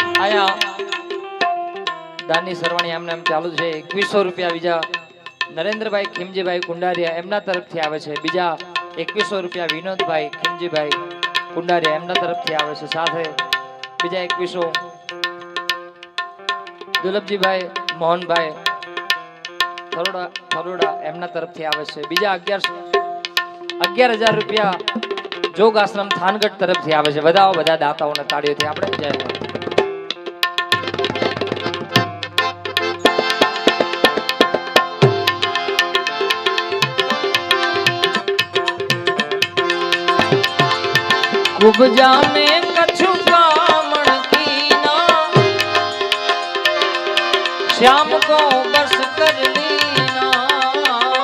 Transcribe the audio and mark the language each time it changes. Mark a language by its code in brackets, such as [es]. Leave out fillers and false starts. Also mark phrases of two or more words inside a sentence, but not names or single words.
[gu] અહીંયા દાની સરવાણી એમને એમ ચાલુ છે 2100 રૂપિયા બીજા નરેન્દ્રભાઈ ખીમજીભાઈ કુંડારિયા એમના તરફથી આવે છે, બીજા 2100 રૂપિયા વિનોદભાઈ ખીમજીભાઈ કુંડારિયા એમના તરફથી આવે છે, સાથે બીજા 2100 દુલભજીભાઈ મોહનભાઈ થરોડા એમના તરફથી આવે છે, બીજા 11,000 રૂપિયા જોગ આશ્રમ થાનગઢ તરફથી આવે છે। વધાવો બધા દાતાઓને તાળીઓથી આપણે જય [raj] खूब जाने कछु कामण कीना श्याम को बस कर लीना